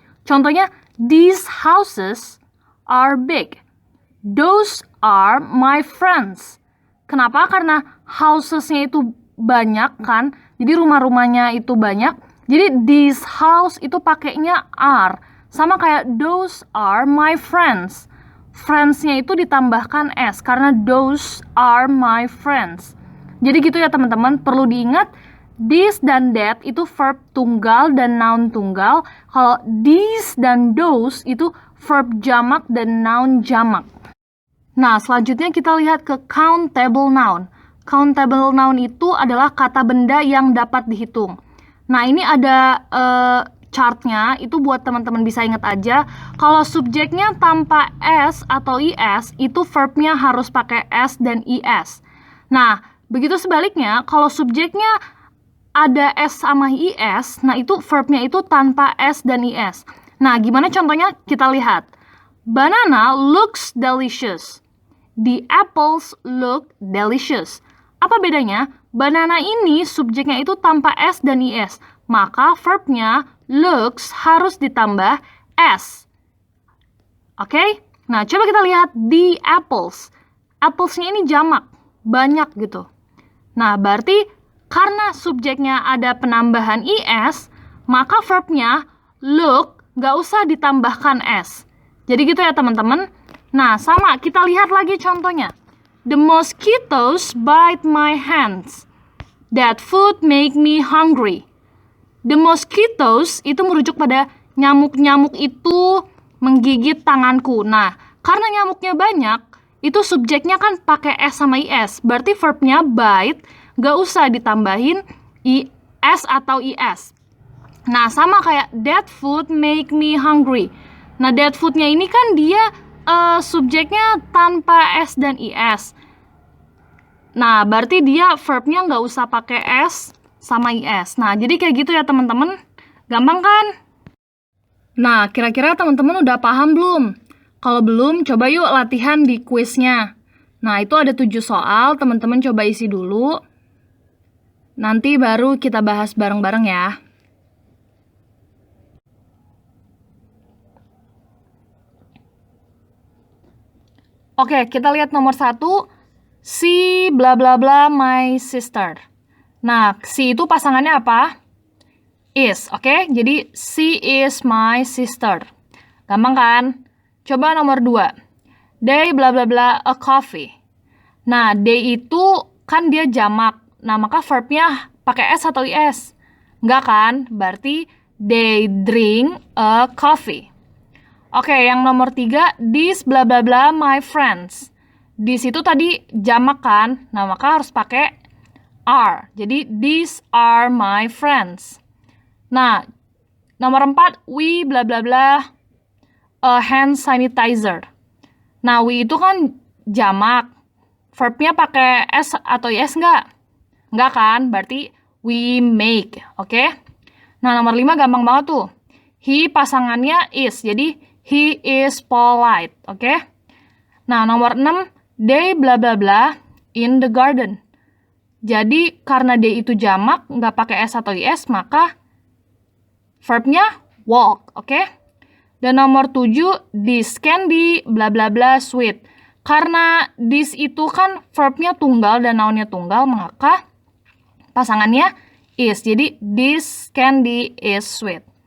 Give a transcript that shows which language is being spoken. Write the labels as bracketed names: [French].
[English] Contohnya, these houses are big. Those are my friends. Kenapa? [Indonesian] Karena houses-nya itu banyak kan, jadi rumah-rumahnya itu banyak. Jadi [English] these house [Indonesian] itu pakainya are. Sama kayak [English] those are my friends. [Indonesian] Friends-nya itu ditambahkan s karena [English] those are my friends. [Indonesian] Jadi gitu ya teman-teman, perlu diingat this dan that itu verb tunggal dan noun tunggal. Kalau these dan those itu verb jamak dan noun jamak. Nah, selanjutnya kita lihat ke countable noun. Countable noun itu adalah kata benda yang dapat dihitung. Nah, ini ada chartnya, itu buat teman-teman bisa ingat aja. Kalau subjeknya tanpa s atau is, itu verbnya harus pakai s dan is. Nah, begitu sebaliknya, kalau subjeknya ada S sama IS, nah itu verbnya itu tanpa S dan IS. Nah, gimana contohnya? Kita lihat. [English] Banana looks delicious. The apples look delicious. [Indonesian] Apa bedanya? Banana ini subjeknya itu tanpa S dan IS. Maka verbnya looks harus ditambah S. Oke? Nah, coba kita lihat the apples. Apples-nya ini jamak. Banyak gitu. Nah, berarti karena subjeknya ada penambahan is, maka verbnya look nggak usah ditambahkan s. Jadi gitu ya teman-teman. Nah, sama kita lihat lagi contohnya. [English] The mosquitoes bite my hands. That food make me hungry. [Indonesian] The mosquitoes itu merujuk pada nyamuk-nyamuk itu menggigit tanganku. Nah, karena nyamuknya banyak, itu subjeknya kan pakai s sama is. Berarti verbnya bite nggak usah ditambahin is atau is. Nah, sama kayak [English] that food make me hungry. [Indonesian] Nah, that food-nya ini kan dia subjeknya tanpa s dan is. Nah, berarti dia verbnya nggak usah pakai s sama is. Nah, jadi kayak gitu ya teman-teman. Gampang kan? Nah, kira-kira teman-teman udah paham belum? Kalau belum, coba yuk latihan di kuisnya. Nah, itu ada 7 soal, teman-teman coba isi dulu. Nanti baru kita bahas bareng-bareng ya. Oke, kita lihat nomor 1. [English] She bla bla bla my sister. [Indonesian] Nah, she itu pasangannya apa? [English] Is, oke? Jadi, she is my sister. [Indonesian] Gampang kan? Coba nomor 2. [English] They bla bla bla a coffee. [Indonesian] Nah, they itu kan dia jamak. Nah, maka verbnya pakai s atau is? Enggak kan? [English] Berarti they drink a coffee. Oke, yang nomor 3, this bla bla bla my friends. [Indonesian] This itu tadi jamak kan? Nah, maka harus pakai are. [English] Jadi, these are my friends. Nah, nomor 4, we bla bla bla a hand sanitizer. Nah, we [Indonesian] itu kan jamak. Verbnya pakai S atau IS nggak? Nggak kan? Berarti [English] we make, [Indonesian] oke? Nah, nomor 5 gampang banget tuh. [English] He pasangannya is, jadi he is polite, oke? Nah, nomor 6, they bla bla bla in the garden. [Indonesian] Jadi, karena they itu jamak, nggak pakai S atau IS, maka verbnya walk, oke? [English] Dan nomor 7, this candy bla bla bla sweet. [Indonesian] Karena this itu kan verbnya tunggal dan nounnya tunggal, maka pasangannya is. [English] Jadi, this candy is sweet.